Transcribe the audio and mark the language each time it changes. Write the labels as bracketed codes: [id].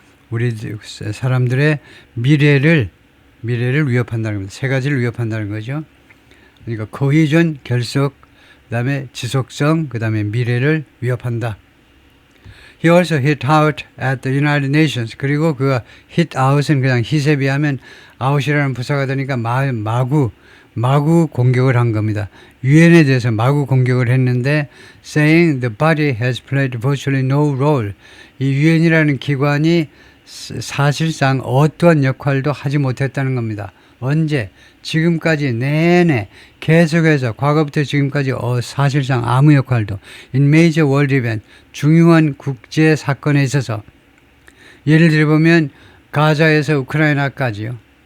[ko] 우리 사람들의 미래를 위협한다는 겁니다. 세 가지를 위협한다는 거죠. 그러니까 cohesion, 결속, 그 다음에 지속성, 그 다음에 미래를 위협한다. [en] He also hit out at the United Nations. [ko] 그리고 그 hit out은 그냥 hit에 비하면 out이라는 부사가 되니까 마구 공격을 한 겁니다. 유엔에 대해서 마구 공격을 했는데 [en] saying the body has played virtually no role. [ko] 이 유엔이라는 기관이 사실상 어떠한 역할도 하지 못했다는 겁니다. 언제? 지금까지 내내 계속해서 과거부터 지금까지 사실상 아무 역할도 [en] in major world event [ko] 중요한 국제 사건에 있어서 예를 들어보면 가자에서 우크라이나까지요.